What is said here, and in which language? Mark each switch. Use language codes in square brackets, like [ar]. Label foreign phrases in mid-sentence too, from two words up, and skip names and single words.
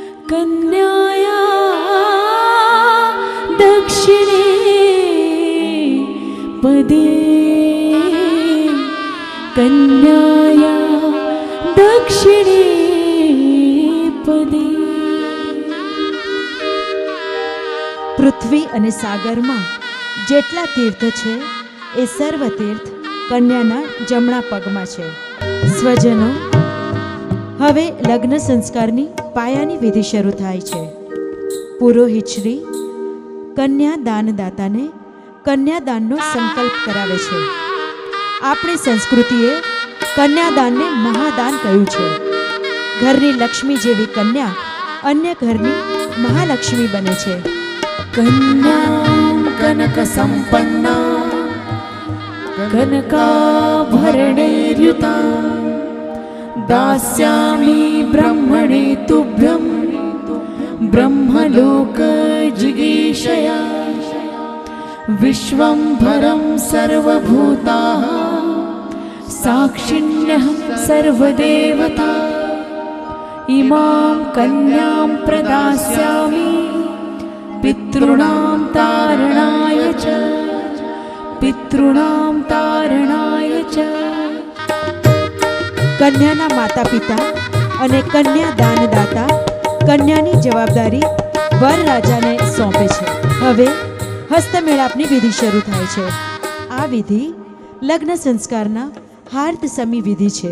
[sa] कन्याया दक्षिणे पदे कन्याया दक्षिणे पदे. [gu] પૃથ્વી અને સાગરમાં જેટલા તીર્થ છે એ સર્વ તીર્થ કન્યાના જમણા પગમાં છે. સ્વજનો, હવે લગ્ન સંસ્કારની પાયાની વિધિ શરૂ થાય છે. પુરોહિત શ્રી કન્યા દાનદાતાને કન્યાદાનનો સંકલ્પ કરાવે છે. આપણી સંસ્કૃતિએ કન્યાદાનને મહાદાન કહ્યું છે. ઘરની લક્ષ્મી જેવી કન્યા અન્ય ઘરની મહાલક્ષ્મી બને છે. [sa] कन्यां कनकसम्पन्ना कनकाभरणैर्युतां दास्यामि ब्रह्मणे तुभ्यं ब्रह्मलोकजिगीषया. विश्वम्भरं सर्वभूताः साक्षिण्यहं सर्वदेवता इमां कन्यां प्रदास्यामि पितॄणां तारणाय च पितॄणां तारणाय च. [gu] કન્યાના માતા પિતા અને કન્યા દાનદાતા કન્યાની જવાબદારી વરરાજાને સોંપે છે. હવે હસ્તમેળાપની વિધિ શરૂ થાય છે. આ વિધિ લગ્ન સંસ્કારના હાર્દસમી વિધિ છે.